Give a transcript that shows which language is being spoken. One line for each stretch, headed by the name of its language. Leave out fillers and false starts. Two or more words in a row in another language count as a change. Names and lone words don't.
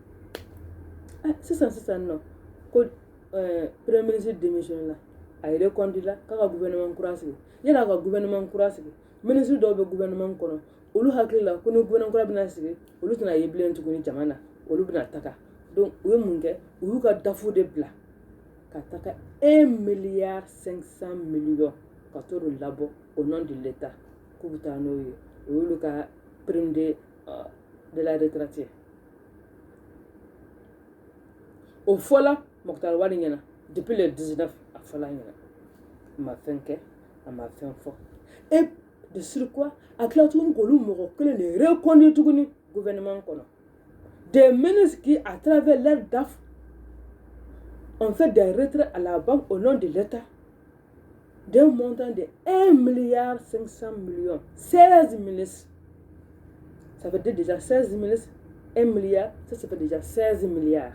Bambara: sisan nɔ ko
French: premier ministre démissionné
Bambara: la a yɛrɛ kɔnti la k'a ka gouvernement kura sigi yanni a ka gouvernement kura sigi ministre dɔw bɛ gouvernement kɔnɔ olu hakili la ko ni gouvernement kura bɛna sigi olu tɛna ye bilen tuguni jamana na olu bɛna taga donc u ye mun kɛ u y'u ka dafu de bila ka taga 1,5 milliard ka t'o de labɔ
French: au nom de l'état
Bambara: k'u bɛ taa n'o ye o y'olu ka
French: prime de la retraite
Bambara: o fɔla Moktar Wali ɲɛna
French: depuis le 19
Bambara: a fɔla ɲɛna a ma fɛn kɛ a ma fɛn fɔ
French: et de surcroît
Bambara: a tila tuguni k'olu mɔgɔ kelen de reconduit tuguni gouvernement kɔnɔ
French: des ministres qui à travers leur DAF ont fait des retraits à la banque au nom de l'État d'un montant de 1,5 milliard 16 ministres ça veut dire déjà 16 ministres 1 milliard ça fait déjà 16 milliards.